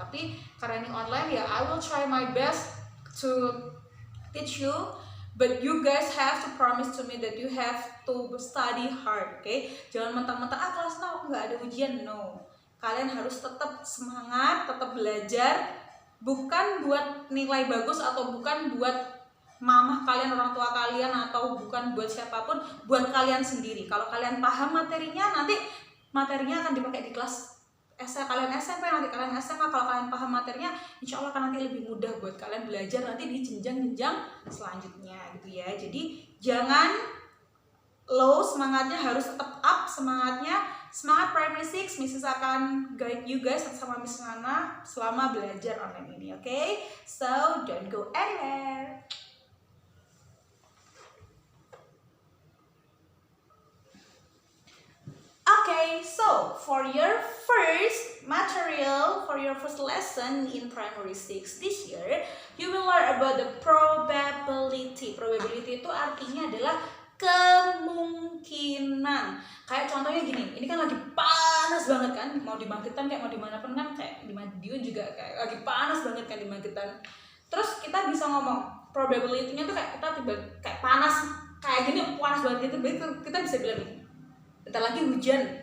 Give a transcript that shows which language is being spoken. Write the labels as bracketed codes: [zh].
[id] Tapi karena ini online ya, [en] I will try my best to teach you, but you guys have to promise to me that you have to study hard, okay? [id] Jangan mentang-mentang kelas aku nggak ada ujian, no. Kalian harus tetap semangat, tetap belajar. Bukan buat nilai bagus atau bukan buat mamah kalian, orang tua kalian, atau bukan buat siapapun, buat kalian sendiri. Kalau kalian paham materinya, nanti materinya akan dipakai di kelas kalian SMP, nanti kalian SMA. Kalau kalian paham materinya, insya Allah akan nanti lebih mudah buat kalian belajar nanti di jenjang-jenjang selanjutnya gitu ya. Jadi jangan low semangatnya, harus tetap up semangatnya. Semangat primary 6, Mrs. akan [en] guide you guys [id] sama Miss Nana selama belajar online ini, okay? [en] So, don't go anywhere. Okay, so for your first material, for your first lesson in primary 6 this year, you will learn about the probability. [id] Probability itu artinya adalah kemungkinan. Kayak contohnya gini, ini kan lagi panas banget kan, mau di Magetan kayak mau dimanapun kan, kayak di Madiun juga kayak lagi panas banget kan di Magetan. Terus kita bisa ngomong probability-nya tuh kayak kita tiba kayak panas kayak gini, panas banget gitu, kita bisa bilang gini, bentar lagi hujan.